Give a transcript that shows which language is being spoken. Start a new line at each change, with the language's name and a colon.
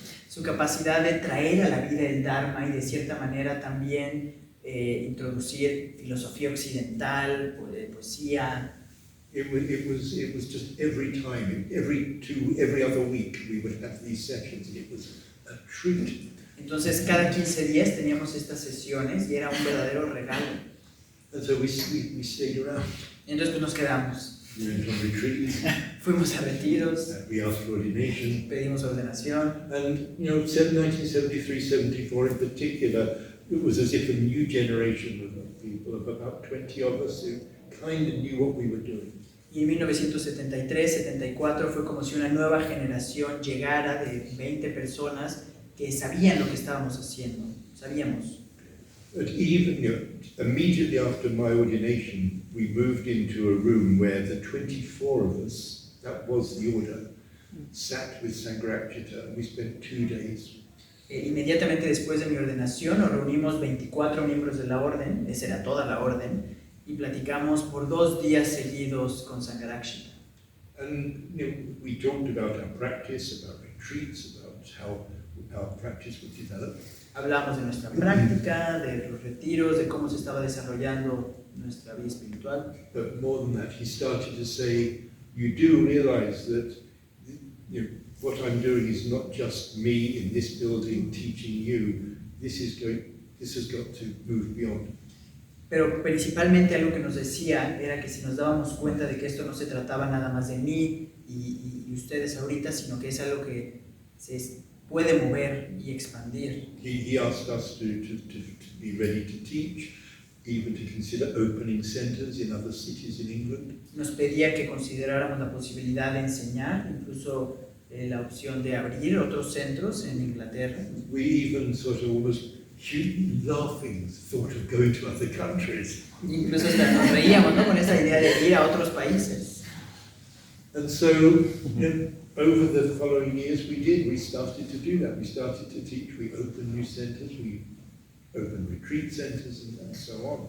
Spanish: Su capacidad de traer a la vida el Dharma y de cierta manera también introducir filosofía occidental, poesía.
English: It was just every time, every other week we would have these sessions, and it was a treat.
Spanish: Entonces cada 15 días teníamos estas sesiones y era un verdadero regalo.
English: And so we stayed around.
Spanish: Entonces pues nos quedamos.
English: We went on retreats.
Spanish: Fuimos a retiros.
English: We asked for ordination.
Spanish: Pedimos ordenación.
English: And 1973, 74 in particular, it was as if a new generation of people, of about 20 of us, who kind of knew what we were doing.
Spanish: Y en 1973, 74 fue como si una nueva generación llegara de 20 personas que sabían lo que estábamos haciendo. Sabíamos.
English: But even immediately after my ordination, we moved into a room where the 24 of us, that was the order, sat with Sangharakshita, and we spent 2 days.
Spanish: Inmediatamente después de mi ordenación nos reunimos 24 miembros de la orden, esa era toda la orden, y platicamos por 2 días seguidos con Sangharakshita.
English: And we talked about our practice, about retreats, about how our practice would develop.
Spanish: Hablamos de nuestra práctica, de los retiros, de cómo se estaba desarrollando nuestra vida espiritual.
English: But more than that, he started to say, you do realize that what I'm doing is not just me in this building teaching you. This has got to move beyond.
Spanish: Pero principalmente algo que nos decía era que si nos dábamos cuenta de que esto no se trataba nada más de mí y ustedes ahorita, sino que es algo que se puede mover y expandir.
English: He asked us to be ready to teach, even to consider opening centers in other cities in England.
Spanish: Nos pedía que consideráramos la posibilidad de enseñar, incluso la opción de abrir otros centros en Inglaterra.
English: We even sort of almost laughing thought of going to other countries.
Spanish: Incluso hasta nos reíamos, ¿no?, con esa idea de ir a otros países.
English: And so, over the following years, we started to do that. We started to teach. We opened new centers. We opened retreat centers, and so on.